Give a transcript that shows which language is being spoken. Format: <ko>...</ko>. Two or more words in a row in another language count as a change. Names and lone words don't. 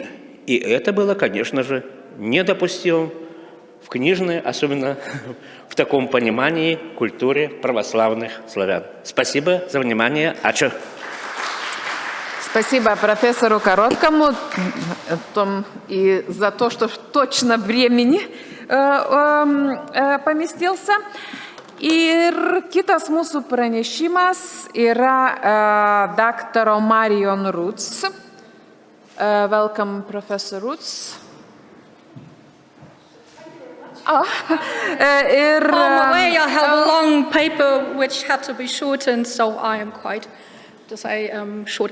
<ru>И это было, конечно же, недопустимым в книжной, особенно в таком понимании, культуре православных славян. Спасибо за внимание. Ача. Спасибо профессору Короткому и за то, что точно времени поместился.</ru> <lt>Ir kitas mūsų pranešimas yra daktaro Marion Roots.</lt> <en>Welcome, Professor Roots. On the way, I have a long paper which had to be shortened, so I am quite, to say, short.</en>